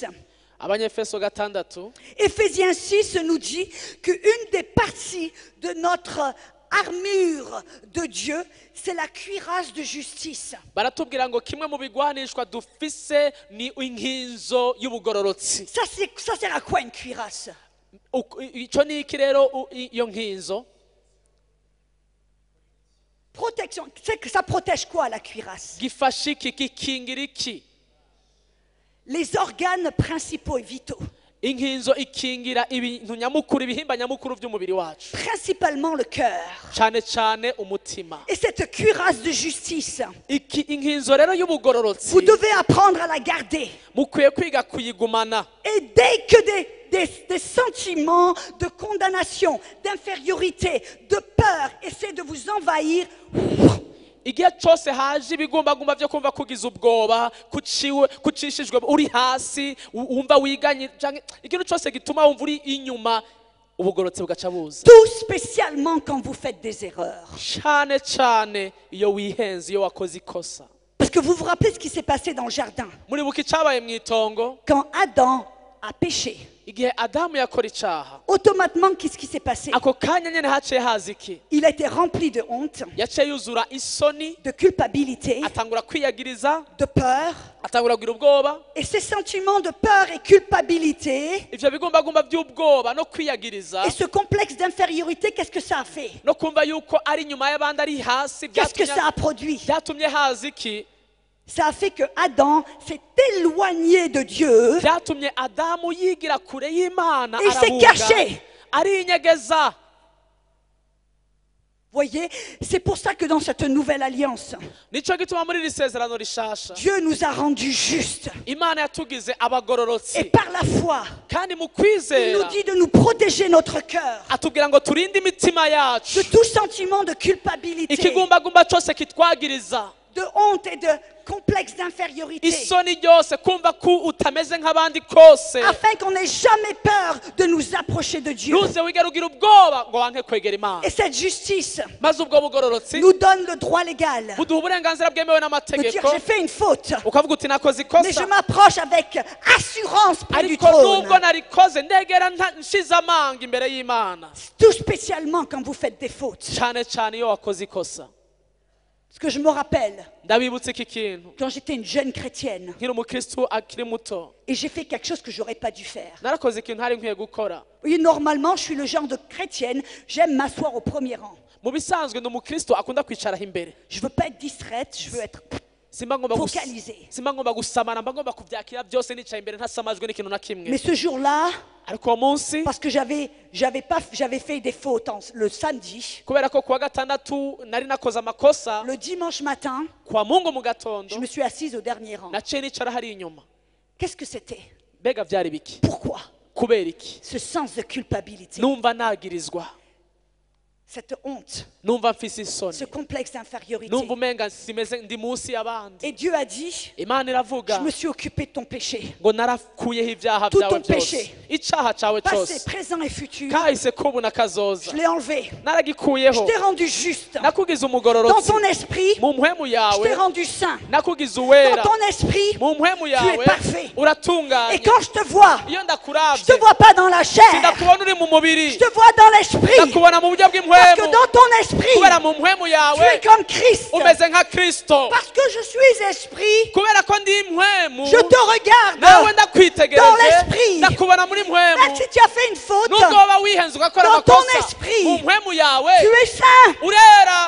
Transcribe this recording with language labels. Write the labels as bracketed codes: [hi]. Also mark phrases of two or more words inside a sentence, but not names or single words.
[rn] Abanyefeso 6 [fr] Éphésiens 6 nous dit qu'une des parties de notre armure de Dieu, c'est la cuirasse de justice. [rn] baratubwira ngo kimwe mu bigwanishwa dufise ni inkinzo y'ubugororotsi. [fr] Ça sert à quoi une cuirasse? [rn] Ico ni iki rero iyo nkinzo? [fr] Protection. C'est que ça protège quoi la cuirasse? [rn] gifasha iki, gikingira iki? [fr] Les organes principaux et vitaux. [rn] inkinzo ikingira ibintu nyamukuru, ibihimba nyamukuru by'umubiri wacu, [fr] Principalement le cœur. [rn] cyane cyane umutima. [fr] Et cette cuirasse de justice, [rn] inkinzo rero y'ubugororotsi [fr] vous devez apprendre à la garder. [rn] mukwiye kwiga kuyigumana. [fr] Et dès que des sentiments de condamnation, d'infériorité, de peur essaient de vous envahir, [rn] igihe cyose haje ibigumbagumba byo kumva kugiza ubwoba, kucishijwe uri hasi, wumva wiganye, ikintu cyose gituma wumva uri inyuma, ubugororotsi bugaca buza. [fr] tout spécialement quand vous faites des erreurs. [rn] cyane cyane iyo wihenze, iyo wakoze ikosa. [fr] Parce que vous vous rappelez ce qui s'est passé dans le jardin. [rn] muribuka icyabaye mu itongo [fr] Quand Adam a péché, [rn] igihe adamu yakora icyaha, [fr] automatiquement, qu'est-ce qui s'est passé? [rn] ako kanya nyene haciye haza iki? [fr] Il a été rempli de honte, [rn] yaciye yuzura isoni, [fr] de culpabilité, [rn] atangura kwiyagiriza, [fr] de peur. [rn] atangura kugira ubwoba. [fr] Et ces sentiments de peur et culpabilité [rn] ivyo bigumbagumba by'ubwoba no kwiyagiriza [fr] et ce complexe d'infériorité, qu'est-ce que ça a fait? [rn] no kumva yuko ari inyuma y'abandi, ari hasi, [fr] Qu'est-ce que ça a produit? [rn] byatumye haza iki? [fr] Ça a fait que Adam s'est éloigné de Dieu. [rn] byatumye adamu yigira kure y'imana, [fr] Il s'est caché. [rn] arinyegeza. [fr] Voyez, c'est pour ça que dans cette nouvelle alliance, [rn] nico gituma muri iri sezerano rishasha [fr] Dieu nous a rendus justes. [rn] imana yatugize [fr] Et [rn] abagororotsi, [fr] par la foi, [rn] kandi mu [fr] il nous [rn] kwizera [fr] dit de nous protéger notre cœur [rn] atubwira ngo turinde imitima yacu [fr] de tout sentiment de culpabilité, [rn] ikigumbagumba cyose kitwagiriza, [fr] de honte et de complexe d'infériorité, [rn] isoni ryose, kumva ko utameze nk'abandi kose, [fr] afin qu'on n'ait jamais peur de nous approcher de Dieu. [rn] ntuze wigera ugira ubwoba ngo wanke kwegera imana. [fr] Et cette justice [rn] maze ubwo bugororotsi [fr] nous donne le droit légal [rn] buduha uburenganzira bwemewe [fr] de dire [rn] n'amategeko, [fr] j'ai fait une faute, [rn] ukavuga uti nakoze [fr] mais je [rn] ikosa, [fr] m'approche avec assurance près du [rn] ariko nubwo [fr] trône. [rn] narikoze ndegera nshize amanga imbere y'imana. [fr] Tout spécialement quand vous faites des fautes. [rn] cyane cyane iyo wakoze ikosa. [fr] Parce que je me rappelle, [rn] ndabibutse iki kintu [fr] quand j'étais une jeune chrétienne, [rn] nkiri umukristo akiri muto [fr] et j'ai fait quelque chose que j'aurais pas dû faire. [rn] narakoze ikintu ntari nkwiye gukora. [fr] Oui, normalement, je suis le genre de chrétienne, j'aime m'asseoir au premier rang. [rn] Mu bisanzwe ndi umukristo akunda kwicaraho imbere. [fr] Je veux pas être distraite, je veux être [rn] simba ngomba [fr] focalisée. [rn] simba ngomba gusamana, mba ngomba kubyakira byose nicaye imbere ntasamajwe n'ikintu na kimwe. [fr] Mais ce jour-là, [rn] ariko uwo munsi [fr] parce que j'avais fait des fautes le samedi, [rn] kubera ko kuwa gatandatu nari nakoze amakosa, [fr] le dimanche matin, [rn] kwa Mungu mu gatondo [fr] je me suis assise au dernier rang. [rn] naciye nicara hari inyuma. [fr] Qu'est-ce que c'était? [rn] Mbega byari biki? [fr] Pourquoi? [rn] Kubera iki? [fr] Ce sens de culpabilité, [rn] Numva nagirizwa, [fr] cette honte, [rn] numva mfise isoni, [fr] ce complexe d'infériorité. [rn] numva umenga simeze ndi munsi y'abandi. [fr] Et Dieu a dit, [rn] Imana iravuga [fr] je me suis occupé de ton péché, [rn] ngo narakuyeho ibyaha [fr] Tout [rn] byawe [fr] ton [rn] byose, [fr] péché. [rn] icaha cawe [fr] passé, [rn] cyose, [fr] présent et futur. [rn] kahise k'ubu na kazoza [fr] Je l'ai enlevé. Je [rn] naragikuyeho, [fr] t'ai rendu juste. [rn] nakugize [fr] Dans [rn] umugororotsi [fr] ton esprit, [rn] mu mpwemu [fr] je t'ai [rn] yawe, [fr] rendu saint. [rn] nakugize [fr] Dans [rn] uwera [fr] ton esprit, [rn] mu mpwemu yawe, [fr] parfait. Et [rn] uratunganye. [fr] quand je te vois, [rn] Iyo [fr] je [rn] ndakuravye [fr] te vois pas dans la chair, [rn] sindakubona uri mu mubiri, [fr] je te vois dans l'esprit. [rn] ndakubona mu buryo [fr] Parce que [rn] bw'impwemu, [fr] dans ton esprit, [rn] kubera mu mpwemu [fr] tu [rn] yawe [fr] es comme Christ. [rn] umeze nka Kristo. [fr] Parce que je suis esprit, [rn] Kubera ko ndi impwemu, [fr] je te regarde. [rn] nawe [fr] Dans [rn] ndakwitegereje, [fr] l'esprit. [rn] ndakubona muri [fr] Même [rn] mpwemu. [fr] si tu as fait une faute, [rn] Nubwo waba wihenze ugakora [fr] Dans ton [rn] amakosa, [fr] esprit. [rn] mu mpwemu yawe [fr] tu es saint, [rn] urera,